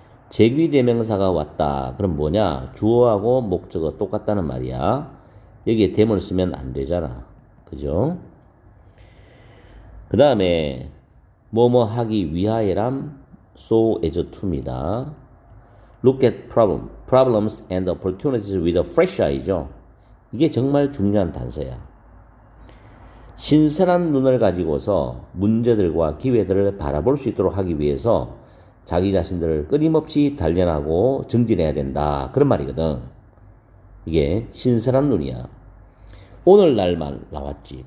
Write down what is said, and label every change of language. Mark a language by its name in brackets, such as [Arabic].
[Korean] 제귀대명사가 왔다. 그럼 뭐냐? 주어하고 목적어 똑같다는 말이야. 여기에 대문을 쓰면 안 되잖아. 그죠? 그 다음에 뭐뭐 하기 위하여람 [English] so as to [Korean] 입니다. [English] Look at problems and opportunities with a fresh eye죠. [Korean] 이게 정말 중요한 단서야. 신선한 눈을 가지고서 문제들과 기회들을 바라볼 수 있도록 하기 위해서 자기 자신들을 끊임없이 단련하고 정진해야 된다. 그런 말이거든. 이게 신선한 눈이야. 오늘날만 나왔지.